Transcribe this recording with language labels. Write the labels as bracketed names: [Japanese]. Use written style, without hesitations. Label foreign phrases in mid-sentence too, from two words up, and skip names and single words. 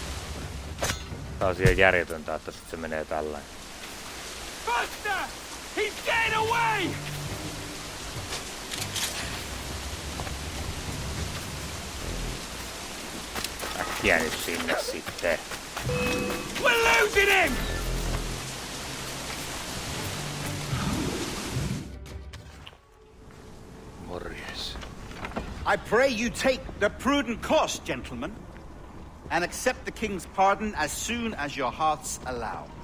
[Finnish] Tää on siellä järjetöntä, että sit se menee tällä. [English] Faster! He's Get away! [Finnish] Äkkiä nyt sinne sitten. [English] We're losing him! Morjes. I pray you take the prudent course, gentlemen, and accept the king's pardon as soon as your hearts allow.